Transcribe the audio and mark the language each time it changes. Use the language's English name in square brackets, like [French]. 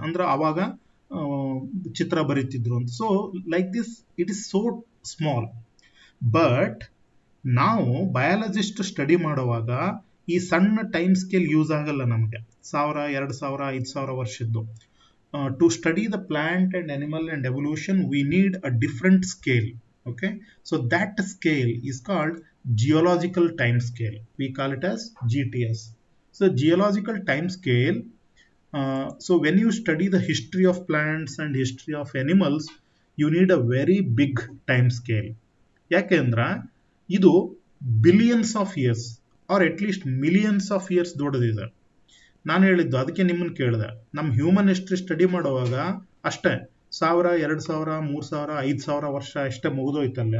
[Kannada] ಅಂದ್ರೆ ಆವಾಗ ಚಿತ್ರ ಬರೀತಿದ್ರು ಅಂತ. [English] So like this it is so small. [Kannada] But ನಾವು ಬಯಾಲಜಿಸ್ಟ್ ಸ್ಟಡಿ ಮಾಡುವಾಗ ಈ ಸಣ್ಣ ಟೈಮ್ ಸ್ಕೇಲ್ ಯೂಸ್ ಆಗಲ್ಲ ನಮಗೆ. [English] 1000, 2000, 5000 [Kannada] ವರ್ಷದ್ದು. [English] To study the plant and animal and evolution we need a different scale. Okay, so that scale is called geological time scale. We call it as GTS. So geological time scale, so when you study the history of plants and history of animals, you need a very big time scale. [Kannada] ಯಾಕೆಂದ್ರೆ ಇದು [English] billions of years or at least millions of years [Kannada] ದೊಡ್ಡದಿದೆ. ನಾನು ಹೇಳಿದ್ದು ಅದಕ್ಕೆ ನಿಮ್ಮನ್ನು ಕೇಳಿದೆ. ನಮ್ಮ human history study ಮಾಡುವಾಗ ಅಷ್ಟೇ 1000, 2000, 3000, 5000 ವರ್ಷ ಅಷ್ಟೇ ಮುಗಿದೋಯ್ತಲ್ಲಿ.